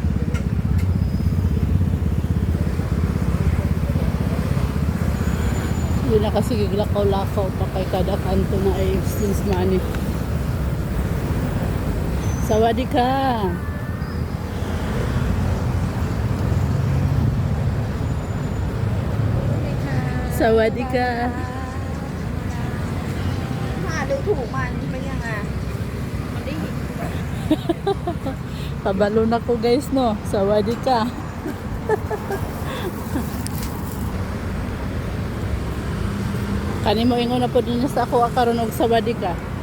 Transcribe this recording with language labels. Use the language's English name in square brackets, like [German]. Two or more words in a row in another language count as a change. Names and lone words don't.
[Filipino] Yun na kasi [Cebuano] giglakaw-lakaw pa kay kada kanto na ay [English] exchange money. [Thai] สวัสดีค่ะ สวัสดีค่ะ. ดูถูกมันเป็นยังไงมันได้เห็น [Cebuano] Pabalo na ko guys no. [Thai] สวัสดีค่ะ. [Cebuano] Kani mo ingon na po din sa ako akaron og [Thai] สวัสดีค่ะ.